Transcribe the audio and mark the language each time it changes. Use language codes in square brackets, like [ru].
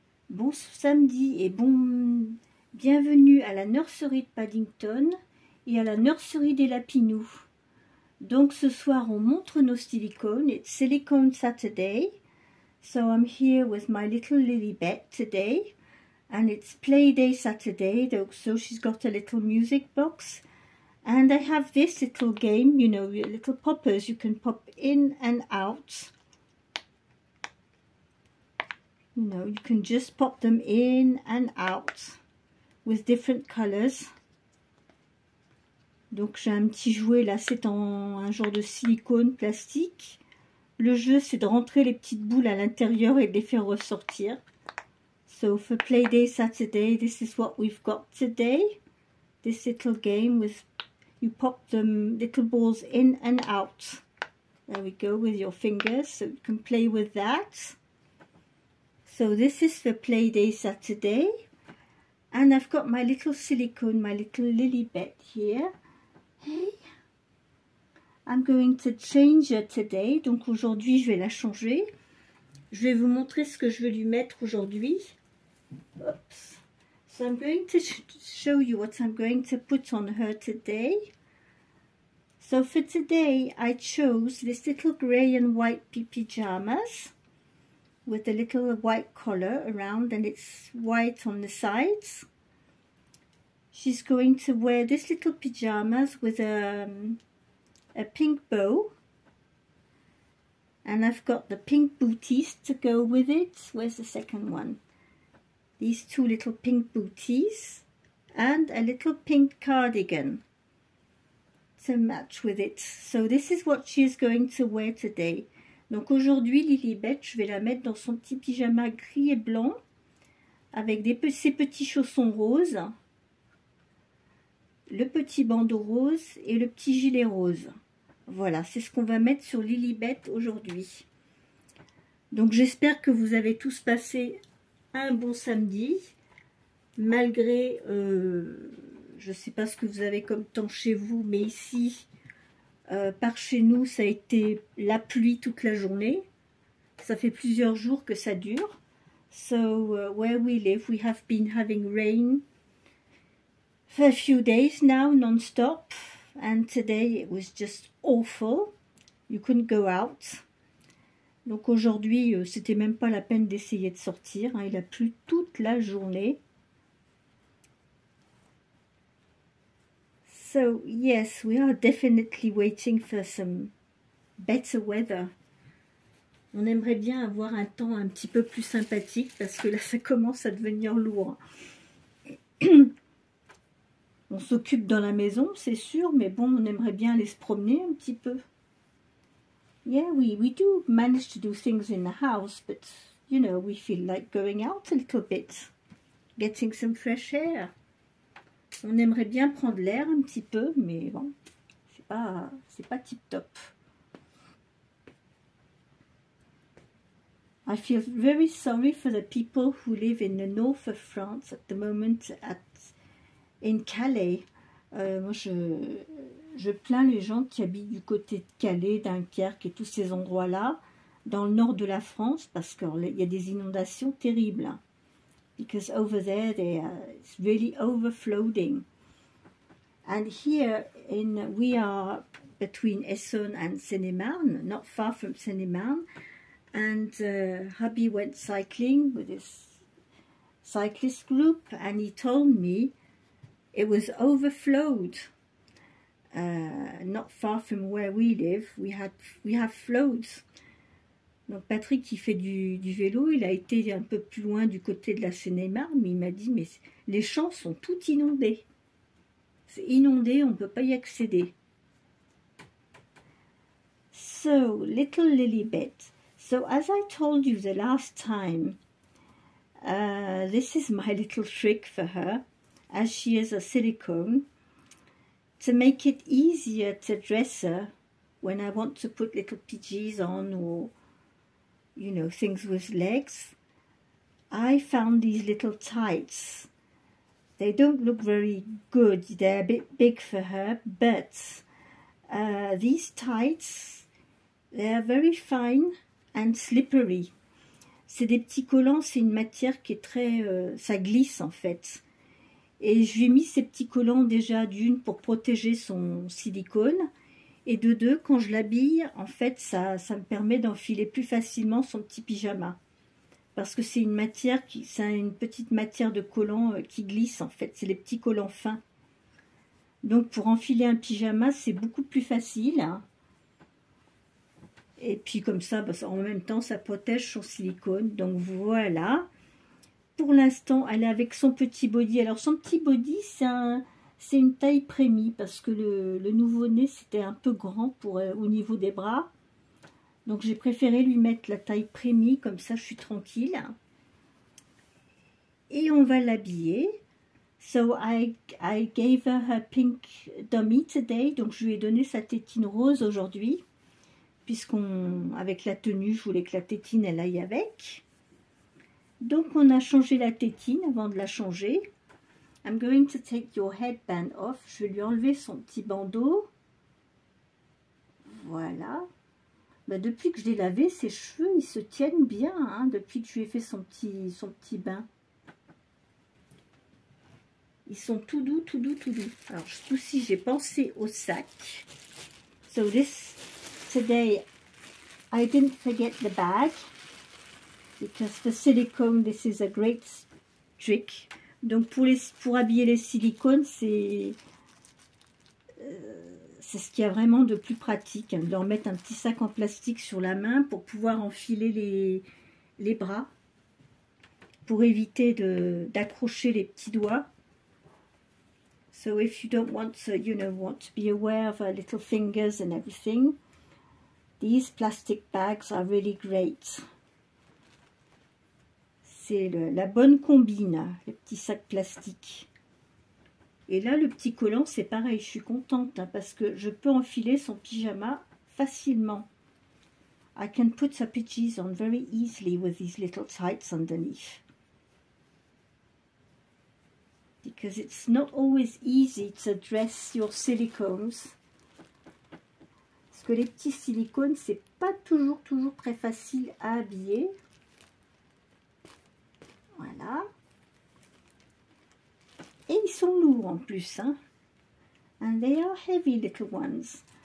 [fr] Bon samedi et bienvenue à la nurserie de Paddington et à la nurserie des Lapinous. Donc ce soir on montre nos silicones. [en] It's Silicone Saturday. So I'm here with my little Lilibet today. And it's play day Saturday, so she's got a little music box. And I have this little game, you know, little poppers you can pop in and out. You know, you can just pop them in and out with different colors. [fr] Donc j'ai un petit jouet là, c'est un genre de silicone plastique. Le jeu c'est de rentrer les petites boules à l'intérieur et de les faire ressortir. [en] So for Play Day Saturday, this is what we've got today. This little game with, you pop them little balls in and out. There we go, with your fingers, so you can play with that. So this is for Play Day Saturday. And I've got my little silicone, my little Lilibet here. Hey, I'm going to change her today. [fr] Donc aujourd'hui, je vais la changer. Je vais vous montrer ce que je vais lui mettre aujourd'hui. Oops. [en] So I'm going to show you what I'm going to put on her today. So for today I chose this little grey and white pyjamas with a little white collar around and it's white on the sides. She's going to wear this little pyjamas with a pink bow. And I've got the pink booties to go with it. Where's the second one? These two little pink booties and a little pink cardigan to match with it. So this is what she is going to wear today. [fr] Donc aujourd'hui, Lilibet, je vais la mettre dans son petit pyjama gris et blanc avec ses petits chaussons roses, le petit bandeau rose et le petit gilet rose. Voilà, c'est ce qu'on va mettre sur Lilibet aujourd'hui. Donc j'espère que vous avez tous passé un bon samedi, malgré, je ne sais pas ce que vous avez comme temps chez vous, mais ici, par chez nous, ça a été la pluie toute la journée. Ça fait plusieurs jours que ça dure. [en] So, where we live, we have been having rain for a few days now, non-stop. And today it was just awful. You couldn't go out. [fr] Donc aujourd'hui, c'était même pas la peine d'essayer de sortir. Hein. Il a plu toute la journée. [en] So yes, we are definitely waiting for some better weather. [fr] On aimerait bien avoir un temps un petit peu plus sympathique parce que là, ça commence à devenir lourd. On s'occupe dans la maison, c'est sûr, mais bon, on aimerait bien aller se promener un petit peu. [en] Yeah, we do manage to do things in the house, but, you know, we feel like going out a little bit, getting some fresh air. [fr] On aimerait bien prendre l'air un petit peu, mais bon, c'est pas tip-top. [en] I feel very sorry for the people who live in the north of France at the moment, in Calais. [fr] Moi, je plains les gens qui habitent du côté de Calais, Dunkerque et tous ces endroits-là, dans le nord de la France, parce qu'il y a des inondations terribles. [en] Because over there, it's really overflowing. And here, we are between Essonne and Seine-et-Marne, not far from Seine-et-Marne, and hubby went cycling with his cyclist group, and he told me it was overflowed. Not far from where we live, we have floods. [fr] Donc Patrick qui fait du vélo, il a été un peu plus loin du côté de la Seine-et-Marne, mais il m'a dit mais les champs sont tout inondés. C'est inondé, on ne peut pas y accéder. [en] So, little Lilibet. So as I told you the last time, this is my little trick for her, as she is a silicone, to make it easier to dress her when I want to put little PJs on or, you know, things with legs. I found these little tights They don't look very good. They're a bit big for her, but these tights, they are very fine and slippery. [fr] C'est des petits collants, c'est une matière qui est très... ça glisse en fait. Et je lui ai mis ces petits collants déjà d'une pour protéger son silicone. Et de deux, quand je l'habille, en fait, ça me permet d'enfiler plus facilement son petit pyjama. Parce que c'est une matière, c'est une petite matière de collants qui glisse en fait. C'est les petits collants fins. Donc pour enfiler un pyjama, c'est beaucoup plus facile. Hein. Et puis comme ça, bah, en même temps, ça protège son silicone. Donc voilà. Pour l'instant, elle est avec son petit body. Alors son petit body, c'est une taille prémie parce que le nouveau-né, c'était un peu grand pour, au niveau des bras. Donc j'ai préféré lui mettre la taille prémie, comme ça je suis tranquille. Et on va l'habiller. [en] So I gave her pink dummy today. [fr] Donc je lui ai donné sa tétine rose aujourd'hui. Avec la tenue, je voulais que la tétine, elle aille avec. Donc on a changé la tétine avant de la changer. [en] I'm going to take your headband off. [fr] Je vais lui enlever son petit bandeau. Voilà. Bah, depuis que je l'ai lavé, ses cheveux, ils se tiennent bien. Hein, depuis que je lui ai fait son petit bain. Ils sont tout doux, tout doux, tout doux. Alors, aussi, j'ai pensé au sac. [en] So today, I didn't forget the bag. Because for silicone, this is a great trick. [fr] Donc pour habiller les silicones, c'est ce qu'il y a vraiment de plus pratique. Hein, de leur mettre un petit sac en plastique sur la main pour pouvoir enfiler les bras. Pour éviter d'accrocher les petits doigts. [en] So if you don't want to, want to be aware of her little fingers and everything, these plastic bags are really great. [fr] C'est la bonne combine, les petits sacs plastiques. Et là, le petit collant, c'est pareil, je suis contente hein, parce que je peux enfiler son pyjama facilement. [en] I can put her PJs on very easily with these little tights underneath. Because it's not always easy to dress your silicones. [fr] Parce que les petits silicones, c'est pas toujours très facile à habiller. Voilà. Et ils sont lourds en plus. Hein? [en] And they are heavy little ones.